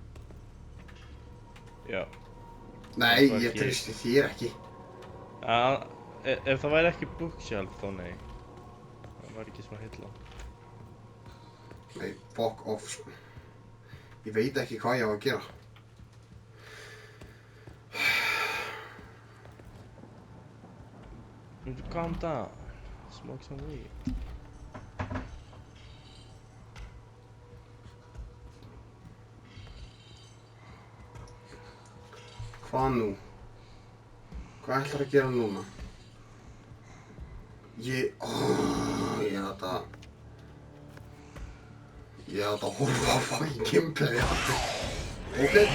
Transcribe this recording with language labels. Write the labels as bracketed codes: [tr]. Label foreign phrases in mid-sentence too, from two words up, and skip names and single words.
[is] Já. Nei, Það var ég ekki- treysti þér ekki. Ef það væri ekki bookshelf þá nei. Það var ekki svona hilla. Nei, [en] fuck off. [is] Ég veit ekki hvað ég á að gera. [en] Calm down. Smoke some weed. [is] Hvað nú? Hvað ætlar að gera núna? Ég ætla að horfa á [en] fucking gameplay [is] aftur.